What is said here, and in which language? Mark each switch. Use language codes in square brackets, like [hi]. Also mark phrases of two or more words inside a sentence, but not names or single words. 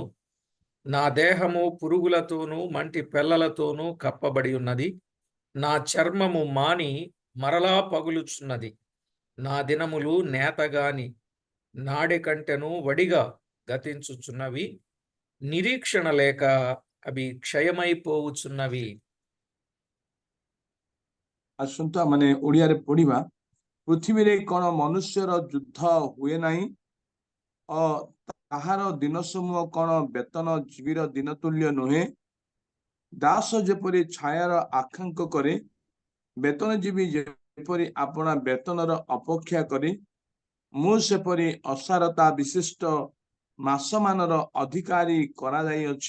[te] నా దేహము పురుగులతోనూ మంటి పెల్లలతోనూ కప్పబడి ఉన్నది। నా చర్మము మాని మరలా పగులుచున్నది। నా దినములు నేతగాని నాడె కంటెను వడిగా గతించుచున్నవి। నిరీక్షణ లేక అవి క్షయమైపోవుచున్నవి। [or] ଆସନ୍ତୁ ଆମମାନେ ଓଡ଼ିଆରେ ପଢିବା। ପୃଥିବୀରେ କଣ ମନୁଷ୍ୟର ଯୁଦ୍ଧ ହୁଏ ନାହିଁ? ତାହାର ଦିନ ସମୂହ କଣ ବେତନ ଜୀବୀର ଦିନ ତୁଲ୍ୟ ନୁହେଁ? ଦାସ ଯେପରି ଛାୟାର ଆକାଙ୍କ କରେ, ବେତନଜୀବୀ ଯେପରି ଆପଣା ବେତନର ଅପେକ୍ଷା କରେ, ମୁଁ ସେପରି ଅସାରତା ବିଶିଷ୍ଟ ମାସମାନର ଅଧିକାରୀ କରାଯାଇଅଛି।